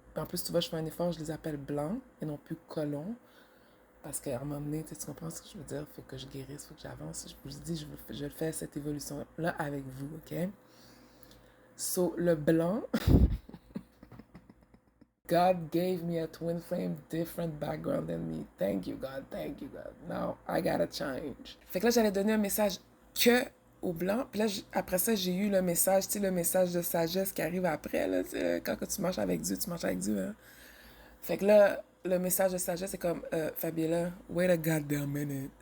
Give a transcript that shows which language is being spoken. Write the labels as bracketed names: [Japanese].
[French] En plus, tu vois, je fais un effort, je les appelle blancs et non plus colons. Parce qu'à un moment donné, tu comprends ce que je veux dire? Il faut que je guérisse, il faut que j'avance. Je vous dis, je fais cette évolution-là avec vous, OK? [English] So, [French] le blanc, [English] God gave me a twin flame, different background than me. Thank you, God. Thank you, God. Now, I gotta change. [French] Fait que là, j'allais donner un message que au blanc. Puis là, après ça, j'ai eu le message, tu sais, le message de sagesse qui arrive après, là, quand que tu marches avec Dieu, tu marches avec Dieu, hein? Fait que là, le message de sagesse, c'est comme, Fabiola, [English] wait a goddamn minute.